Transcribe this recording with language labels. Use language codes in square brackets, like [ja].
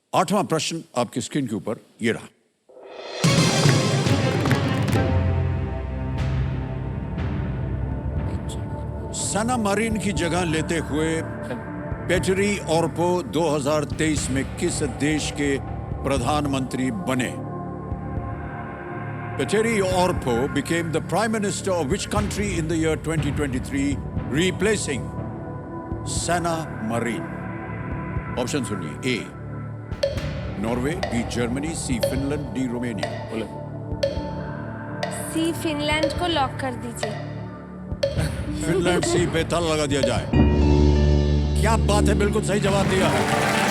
[hi] 8वां प्रश्न आपकी स्क्रीन के ऊपर ये रहा। सैना मरीन की जगह लेते हुए पेटरी ऑर्पो 2023 में किस देश के प्रधानमंत्री बने? [en] Petteri Orpo became the Prime Minister of which country in the year 2023, replacing Sanna Marin? [hi] Option सुनिए। [en] A. Norway, B. Germany, C. Finland, D. Romania. [hi] बोले। C. फिनलैंड को लॉक कर दीजिए। फिनलैंड C पे ताला लगा दिया जाए। क्या बात है, बिल्कुल सही जवाब दिया है।